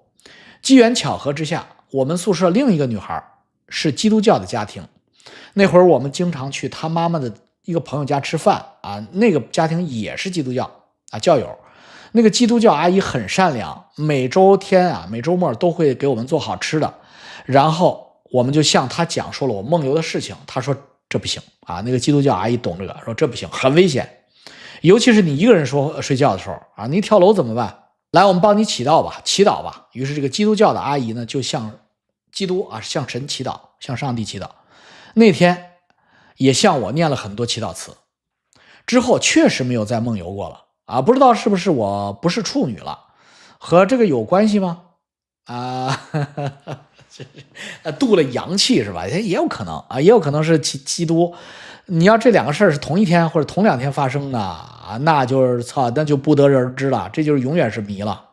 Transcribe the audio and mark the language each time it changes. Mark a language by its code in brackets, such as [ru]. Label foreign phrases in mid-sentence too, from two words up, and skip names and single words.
[zh] 機緣巧合之下，我們宿舍另一個女孩是基督教的家庭， 那會兒我們經常去他媽媽的一個朋友家吃飯啊，那個家庭也是基督教啊教友。那个基督教阿姨很善良，每周末都会给我们做好吃的，然後我們就向她講述了我夢遊的事情。她說這不行啊，那個基督教阿姨懂這個，說這不行，很危險，尤其是你一個人睡覺的時候啊，你跳樓怎麼辦？來，我們幫你祈禱吧。於是這個基督教的阿姨呢，就向向神祈禱，向上帝祈禱。那天也向我念了很多祈禱詞，之後確實沒有再夢遊過了啊，不知道是不是我不是處女了，和這個有關係嗎？度了陽氣是吧？也有可能啊，也有可能是基督。你要這兩個事兒是同一天或者同兩天發生的啊，那就是那就不得而知了，這就是永遠是謎了。